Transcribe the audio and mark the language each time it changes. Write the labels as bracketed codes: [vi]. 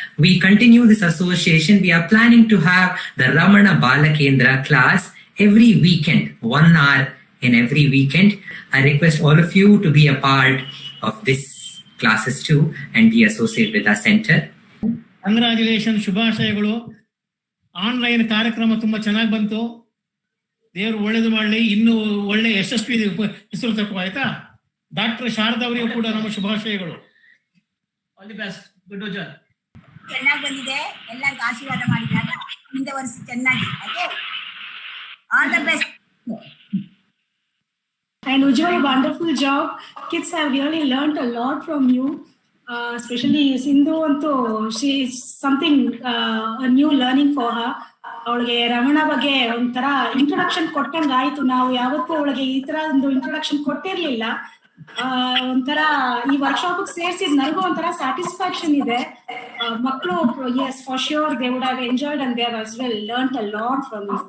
[en] We continue this association. We are planning to have the Ramana Bala Kendra class every weekend, 1 hour in every weekend. I request all of you to be a part of this classes too and be associated with our center. Congratulations, [kn] ಶುಭಾಶಯಗಳು. Online ಕಾರ್ಯಕ್ರಮ ತುಂಬಾ ಚೆನ್ನಾಗಿ ಬಂತು. ದೇವರು ಒಳ್ಳೇದು ಮಾಡಲಿ, ಇನ್ನೂ ಒಳ್ಳೆ ಯಶಸ್ವಿ ಹೆಸರು ತಕ್ಕೋ. ಆಯ್ತಾ? ಡಾಕ್ಟರ್ ಶಾರದಾ ಅವರಿಗೂ ಕೂಡ ನಮ್ಮ ಶುಭಾಶಯಗಳು. [en] All the best. Good job. [kn] ಚೆನ್ನಾಗಿ ಬಂದಿದೆ. ಎಲ್ಲರಿಗೂ ಆಶೀರ್ವಾದ ಮಾಡಿದಾಗ ಮುಂದೆ ವರ್ಷ ಚೆನ್ನಾಗಿ. Okay, [en] All the best. And Ujjwal, wonderful job. Kids have really learned a lot from you. Especially Sindhu antu, she is something a new learning for her. [kn] ಅವಳಿಗೆ ರಮಣ ಬಗ್ಗೆ ಒಂಥರ ಇಂಟ್ರೊಡಕ್ಷನ್ ಕೊಟ್ಟಂಗೆ ಆಯ್ತು. ನಾವು ಯಾವತ್ತೂ ಅವಳಿಗೆ ಈ ತರ ಒಂದು ಇಂಟ್ರೊಡಕ್ಷನ್ ಕೊಟ್ಟಿರ್ಲಿಲ್ಲ. ಒಂಥರ ಈ ವರ್ಕ್ಶಾಪ್ ಸೇರಿಸಿದ್ ನನಗೂ ಒಂಥರ ಸ್ಯಾಟಿಸ್ಫ್ಯಾಕ್ಷನ್ ಇದೆ. ಮಕ್ಕಳು [en] Yes for sure they would have enjoyed and they have as well learned a lot from you.